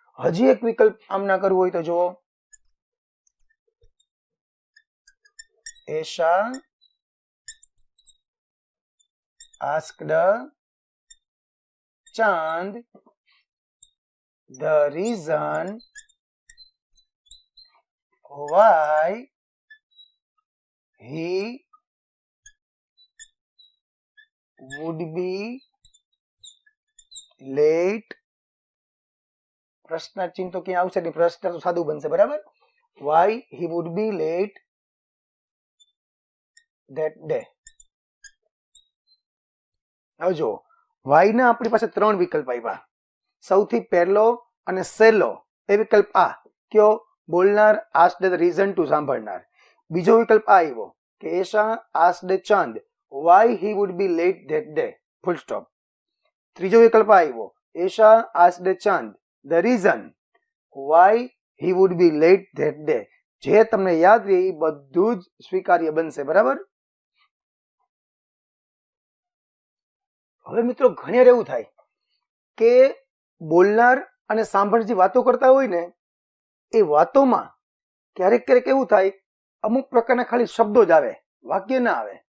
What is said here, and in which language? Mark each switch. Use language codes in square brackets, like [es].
[gu] હજી એક વિકલ્પ આમ ના કરવું હોય તો જુઓ, Esha [en] asked Chand the reason why he would be late. [gu] પ્રશ્ન ચિહ્ન તો ક્યાં આવશે નહીં, પ્રશ્ન તો સાદું બનશે, બરાબર. [en] why he would be late that day. [gu] હવે જો વાય ના આપણી પાસે ત્રણ વિકલ્પ આવ્યા. સૌથી પહેલો અને સહેલો એ વિકલ્પ આ કયો, બોલનાર [en] asked the reason to [gu] સાંભળનાર. બીજો વિકલ્પ આ આવ્યો કે Esha [en] asked Chand why he would be late that day, full stop. [gu] ત્રીજો વિકલ્પ આ આવ્યો Esha [en] asked Chand the reason why he would be late that day. [gu] જે તમને યાદ રહે એ બધું જ સ્વીકાર્ય બનશે, બરાબર. હવે મિત્રો ઘણી વાર એવું થાય કે બોલનાર અને સાંભળનાર જે વાતો કરતા હોય ને એ વાતોમાં ક્યારેક ક્યારેક એવું થાય અમુક પ્રકારના ખાલી શબ્દો જ આવે, વાક્ય ના આવે.